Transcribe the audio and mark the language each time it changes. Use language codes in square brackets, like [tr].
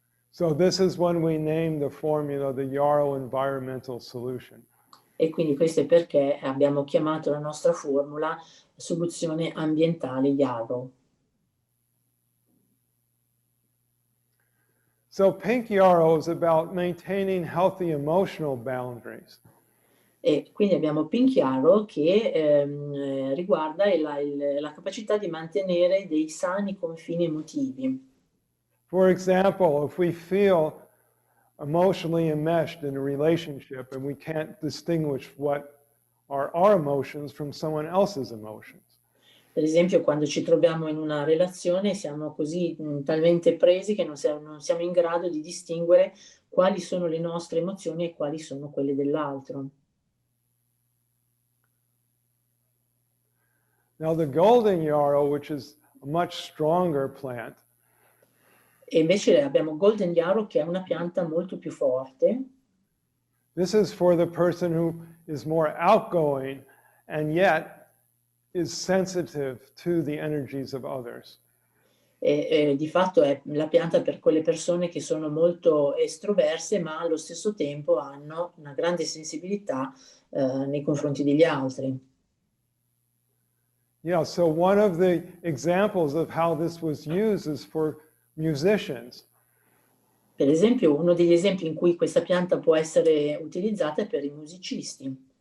[en] So this is when we name the formula the Yarrow Environmental Solution. [it] E quindi questo è perché abbiamo chiamato la nostra formula soluzione ambientale Yarrow. [en] So pink yarrow is about maintaining healthy emotional boundaries. [it] E quindi abbiamo pink chiaro che riguarda la capacità di mantenere dei sani confini emotivi. [en] For example, if we feel emotionally enmeshed in a relationship and we can't distinguish what are our emotions from someone else's emotions. [it] Per esempio, quando ci troviamo in una relazione siamo così talmente presi che non siamo in grado di distinguere quali sono le nostre emozioni e quali sono quelle dell'altro. [en] Now the golden yarrow, which is a much stronger plant, [it] E invece abbiamo golden yarrow, che è una pianta molto più forte. [en] this is for the person who is more outgoing and yet is sensitive to the energies of others. [it] E di fatto è la pianta per quelle persone che sono molto estroverse, ma allo stesso tempo hanno una grande sensibilità nei confronti degli altri. [en] Yeah, so one of the examples of how this was used is for musicians. [it] Per esempio, uno degli esempi in cui questa pianta può essere utilizzata è per i musicisti.